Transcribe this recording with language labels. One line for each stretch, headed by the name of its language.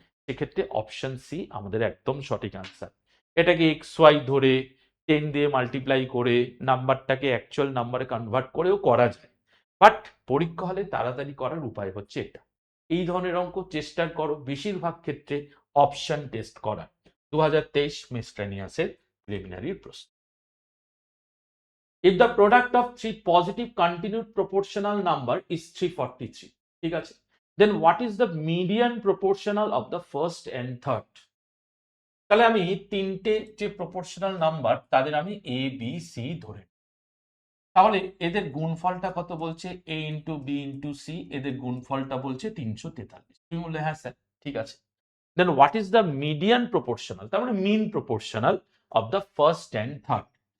Bangla: সেক্ষেত্রে option C আমাদের একদম সঠিক আনসার। এটাকে XY ধরে 10 দিয়ে মাল্টিপ্লাই করে নাম্বারটাকে অ্যাকচুয়াল নাম্বারে কনভার্ট করেও করা যায়, বাট পরীক্ষা হলে তাড়াতাড়ি করার উপায় হচ্ছে এটা। এই ধরনের অঙ্ক চেষ্টা করো বেশিরভাগ ক্ষেত্রে অপশন টেস্ট করার। 2023 মিসলেনিয়াসের প্রিলিমিনারি প্রশ্ন।
English: If the product of three positive continued proportional number is 343,
Bangla: ঠিক আছে,
English: then what is the median proportional of the first and third?
Bangla: তাহলে আমি তিনটে যে প্রপোর্শনাল নাম্বার তাদের আমি এ বি সি ধরে, তাহলে এদের গুণফলটা কত বলছে, a into B into C, এদের গুণফলটা বলছে 343। তুমি বললে হ্যাঁ স্যার ঠিক আছে।
English: then what is the median proportional,
Bangla: তার মানে
English: Mean proportional of the first and third.